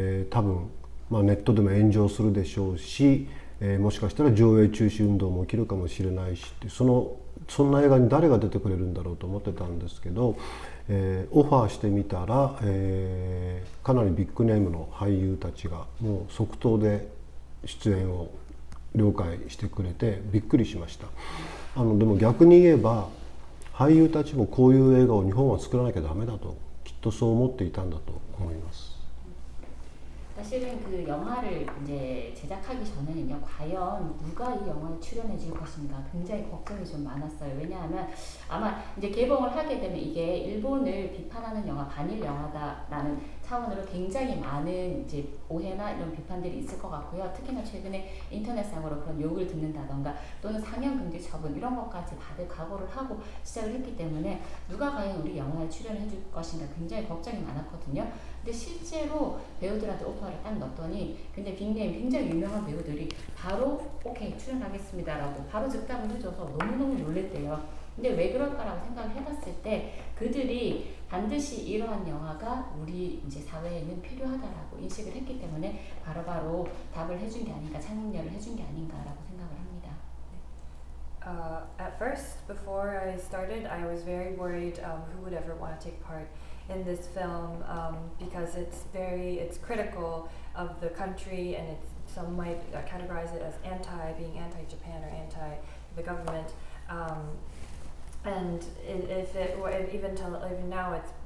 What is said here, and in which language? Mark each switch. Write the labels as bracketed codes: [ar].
[ja] 多分、ネットでも炎上するでしょうし、もしかしたら上映中止運動も起きるかもしれないしって、そんな映画に誰が出てくれるんだろうと思ってたんですけど、オファーしてみたら、かなりビッグネームの俳優たちがもう即答で出演を了解してくれてびっくりしました。でも逆に言えば俳優たちもこういう映画を日本は作らなきゃダメだときっとそう思っていたんだと思います。 [ko] 사실은 그 영화를 이제 제작하기 전에는요, 과연 누가 이 영화에 출연해 줄 것인가 굉장히 걱정이 좀 많았어요. 왜냐하면 아마 이제 개봉을 하게 되면 이게 일본을 비판하는 영화, 반일 영화다라는 차원으로 굉장히 많은 이제 오해나 이런 비판들이 있을 것 같고요. 특히나 최근에 인터넷상으로 그런 욕을 듣는다던가 또는 상영금지 처분 이런 것까지 받을 각오를 하고 시작을 했기 때문에 누가 과연 우리 영화에 출연해 줄 것인가 굉장히 걱정이 많았거든요. 근데 실제로 배우들한테 오퍼를 딱 넣었더니 근데 빅네임 굉장히 유명한 배우들이 바로 오케이 출연하겠습니다라고 바로 즉답을 해줘서 너무너무 놀랬대요. 근데 왜 그럴까라고 생각을 해봤을 때 그들이 반드시 이러한 영화가 우리 이제 사회에는 필요하다라고 인식을 했기 때문에 바로바로 답을 해준 게 아닌가, 창렬을 해준 게 아닌가라고 생각을 합니다. [en] At first, before I started, I was very worried who would ever want to take part in this film because it's critical of the country, and some might categorize it as being anti-Japan or anti the government. And even now, it's